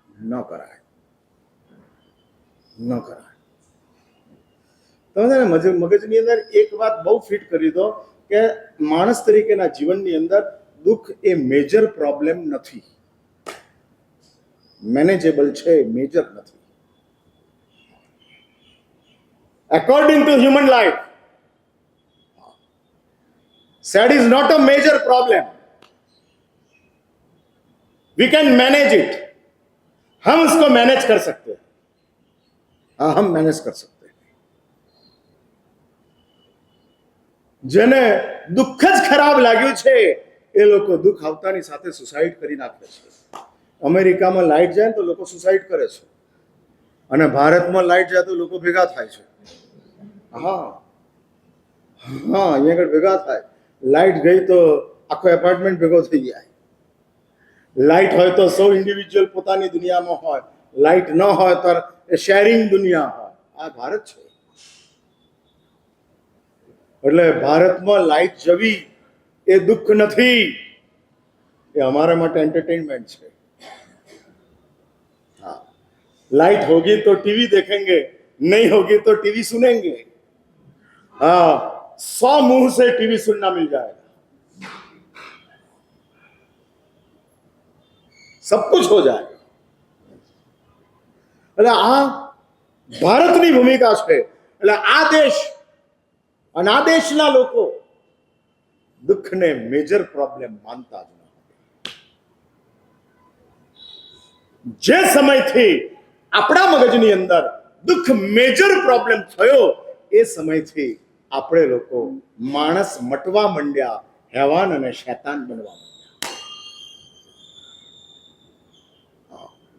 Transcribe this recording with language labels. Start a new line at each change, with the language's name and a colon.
Gujarati: ન કરાય, ન કરાય. તમે મગજની અંદર એક વાત બહુ ફિટ કરી દો કે માણસ તરીકેના જીવનની અંદર દુઃખ એ મેજર પ્રોબ્લેમ નથી, મેનેજેબલ છે, મેજર નથી.
English: According to human life, sad is not a major problem. We can manage it.
Hindi: हम उसको मैनेज कर सकते हैं. हाँ, हम मैनेज कर सकते हैं.
Gujarati: જેને દુઃખ જ ખરાબ લાગ્યું છે એ લોકો દુઃખ આવતાની સાથે સુસાઇડ કરી નાખે છે. અમેરિકામાં લાઇટ જાય તો લોકો સુસાઇડ કરે છે અને ભારતમાં લાઇટ જાય તો લોકો ભેગા થાય છે. હા હા, અહીંયા આગળ ભેગા થાય. લાઇટ ગઈ તો આખો એપાર્ટમેન્ટ ભેગો થઈ જાય. લાઇટ હોય તો સૌ ઇન્ડિવિજ્યુઅલ પોતાની દુનિયામાં હોય, લાઇટ ન હોય તો શેરિંગ દુનિયા હોય. આ ભારત છે. એટલે ભારતમાં લાઇટ જવી એ દુઃખ નથી, એ અમારા માટે એન્ટરટેનમેન્ટ છે.
Hindi: हाँ, लाइट होगी तो टीवी देखेंगे, नहीं होगी तो टीवी सुनेंगे. हाँ, 100 मुंह से टीवी सुनना मिल जाएगा, सब कुछ हो जाएगा.
Gujarati: એટલે આ ભારતની ભૂમિકા છે. એટલે આ દેશ અને આ દેશના લોકો દુઃખને મેજર પ્રોબ્લેમ માનતા જ નથી. જે સમયથી આપણા મગજની અંદર દુઃખ મેજર પ્રોબ્લેમ થયો, એ સમયથી આપણે લોકો માણસ મટવા માંડ્યા, હેવાન અને શૈતાન બનવા માંડ્યા.